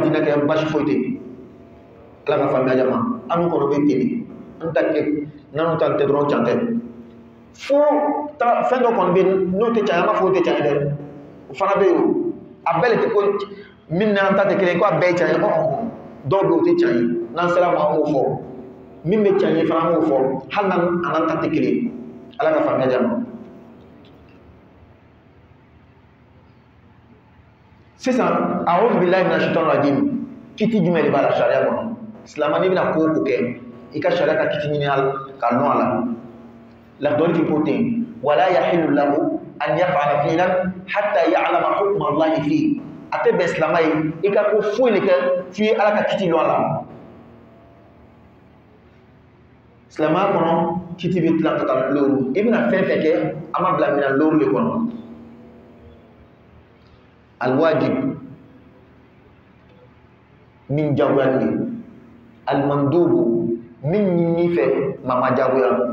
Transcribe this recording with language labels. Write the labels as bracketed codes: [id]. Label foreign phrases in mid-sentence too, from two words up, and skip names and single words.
[bm] diinɛ kɛ basi foyi tɛ ala ka faamuya jama anw kɔnɔ bɛ ten de an ta kɛ n'anw ta tɛ dɔrɔn can tɛ fo fɛn dɔ kɔni bɛ n'o tɛ can an b'a fɔ o tɛ can dɛ o fana bɛ yen o a bɛɛ le tɛ ko min n'an ta tɛ kelen ko a bɛɛ ye can ye dɔw bɛ o tɛ can ye n'an sera ma an b'o fɔ min bɛ can ye fana an b'o fɔ hali n'an ta tɛ kelen ala ka faamuya jama sisan [ar] أعوذ بالله من الشيطان الرجيم [bm] kiti jumɛn de b'a la sariya kɔnɔ silamɛ n'i bɛna ko o ko kɛ i ka sariya ka kiti ɲini ka lɔn a la lahdɔnni ti ko ten [ar] ولا يحل له أن يفعل فعلا حتى يعلم حكم الله فيه [bm] a tɛ bɛn silamɛ ye i ka ko foyi de kɛ f'i ala ka kiti lɔn a la silamɛya kɔnɔ kiti bɛ tila ka taa lóoru i bɛna fɛn fɛn kɛ an ma bila minɛn lóoru de kɔnɔ alwajib min jagoyani almandubu min ɲini fɛ maa ma jagoya